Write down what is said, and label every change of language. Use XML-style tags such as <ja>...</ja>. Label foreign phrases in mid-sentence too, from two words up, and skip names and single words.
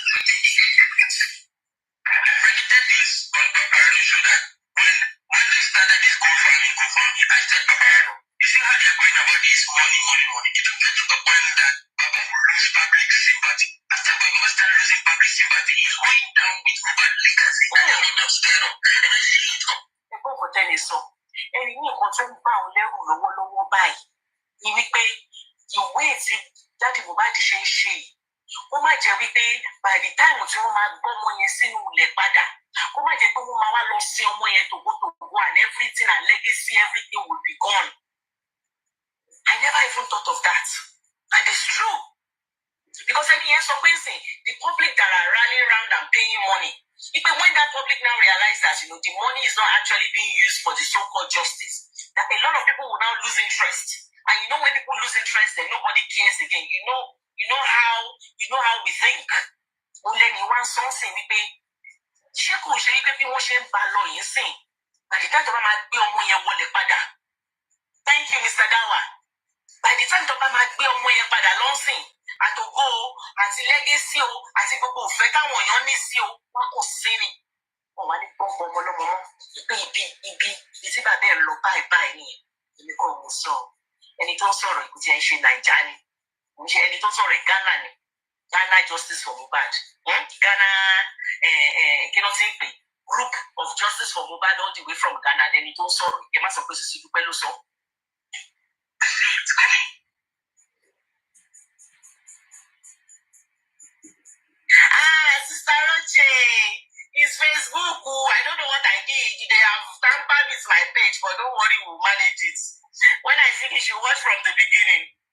<en>I predicted this on Paparano show that when they started this GoFundMe, I said Paparano, you see how they are going about this money. It will get to the point that Baba will lose public sympathy. After Baba started losing public sympathy, he's going down with MOHBAD legacy. That is what I'm scared of. And I see it come.</en> <yo>Ẹ̀gbọ́n kò tẹ́lẹ̀ sọ, ẹni ní nǹkan tó ń bá òun lẹ́rù lọ́wọ́lọ́wọ́ báyìí ni wípé ìwé tí dáàdì Mohbad ṣe ń ṣe yìí, ó má jẹ́ wípé</yo> <en>by the time</en> <yo>tí wọ́n máa gbọ́ ọmọ yẹn sínú ilẹ̀ padà, ó má jẹ́ pé wọ́n máa wá lọ sin ọmọ yẹn tògbótògbó</yo> <en>and everything and legacy, everything will be gone. I never even thought of that. And it's true. Because the public that are rallying around and paying money, even when that public now realize that the money is not actually being used for the so-called justice, that a lot of people will now lose interest. And when people lose interest, then nobody cares again. You know how we think. Only one something we pay. By the time thank you, Mr. Dawa. By the time</en> <yo>Toba máa gbé ọmọ yẹn padà lọ́sìn, àtògo o, àti legacy o, àti gbogbo òfẹ́ táwọn èèyàn ní sí o, wọn kò sí ni. Wọ́n wá ní pọ́npọ́n ọmọlọ́mọ mọ́, ibi tí bàbá ẹ̀ lọ báyìí nìyẹn. Èmi kò mú sọ. Ẹni tó ń sọ̀rọ̀ ìkùtì ẹ̀ ń ṣe Nàìjà ni. Ẹni tó ń sọ̀rọ̀ Ghana ni.</yo> <en>Ghana Justice for Mohbad. Ghana,</en> <yo>kí ló ti ń pè?</yo> <en>Group of Justice for Mohbad all the way from Ghana.</en> <yo>Ẹni tó ń sọ̀rọ̀, ẹ má sọ pé Sisi Dúpẹ́ ló sọ.</yo> <en>Sister Roche, it's Facebook. I don't know what I did. They have tampered with my page, but don't worry, we'll manage it. When I finish, you watch from the beginning.</en>